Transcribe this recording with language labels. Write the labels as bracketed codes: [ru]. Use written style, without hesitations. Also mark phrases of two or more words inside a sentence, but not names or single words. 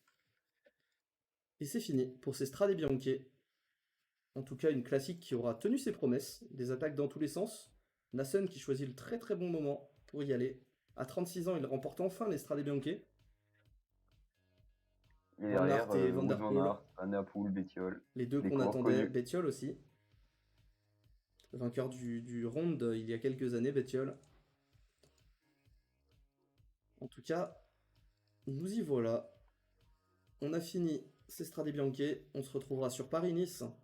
[fr] Et c'est fini pour ces Strade Bianche. En tout cas, une classique qui aura tenu ses promesses, des attaques dans tous les sens. Nassen qui choisit le très très bon moment pour y aller. À 36 ans, il remporte enfin les Strade Bianche. Et Van derrière, Aert et Wout Van Der Van Poel. Aert, Van Der Poel, Bettiol. Les deux Des qu'on coureurs attendait, connus. Bettiol aussi. Le vainqueur du Ronde il y a quelques années, Bettiol. En tout cas, nous y voilà. On a fini ces Strade Bianche. On se retrouvera sur Paris-Nice.